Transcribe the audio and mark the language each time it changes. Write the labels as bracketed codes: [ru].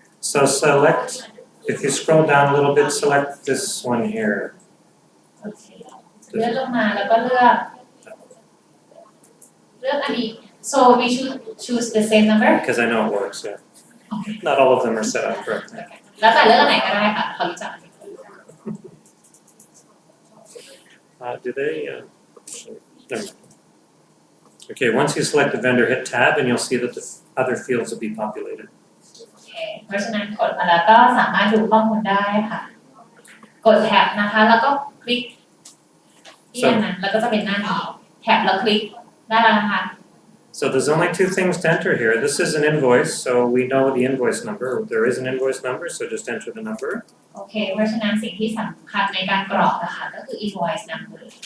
[en] So select, if you scroll down a little bit, select this one here. [th] โอเคเลือกลงมาแล้วก็เลือกอันนี้ [en] so we should choose the same number Because I know it works, yeah. Not all of them are set up correctly. [th] แล้วแต่เลือกอันไหนก็ได้ค่ะเขารู้จัก [en] Do they? Never mind. Okay, once you select the vendor, hit tab and you'll see that the other fields will be populated. [th] โอเคเพราะฉะนั้นกดมาแล้วก็สามารถดูข้อมูลได้ค่ะกดแท็บนะคะแล้วก็คลิกที่อันนั้นแล้วก็จะเป็นหน้านี้แท็บแล้วคลิกได้แล้วนะคะ [en] So there's only two things to enter here. This is an invoice, so we know the invoice number. There is an invoice number, so just enter the number. [th] โอเคเพราะฉะนั้นสิ่งที่สำคัญในการกรอกนะคะก็คือ invoice number